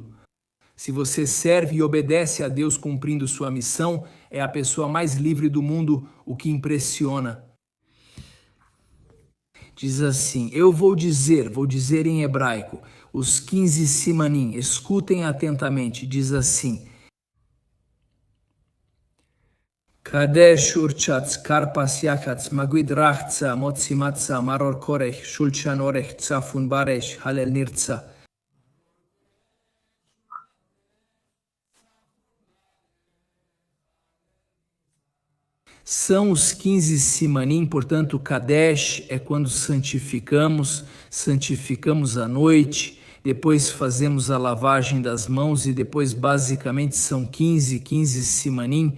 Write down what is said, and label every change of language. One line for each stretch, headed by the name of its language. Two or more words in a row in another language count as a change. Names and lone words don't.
Portuguese: Se você serve e obedece a Deus cumprindo sua missão, é a pessoa mais livre do mundo, o que impressiona. Diz assim, eu vou dizer em hebraico, os 15 simanim, escutem atentamente, diz assim.
Hebrew: קדש ורחץ, כרפס יחץ, מגיד רחצה, מוציא מצה, מרור כורך, שולחן עורך, צפון ברך, הלל נרצה.
Portuguese: São os 15 simanim, portanto, Kadesh é quando santificamos à noite, depois fazemos a lavagem das mãos e depois basicamente são 15 simanim.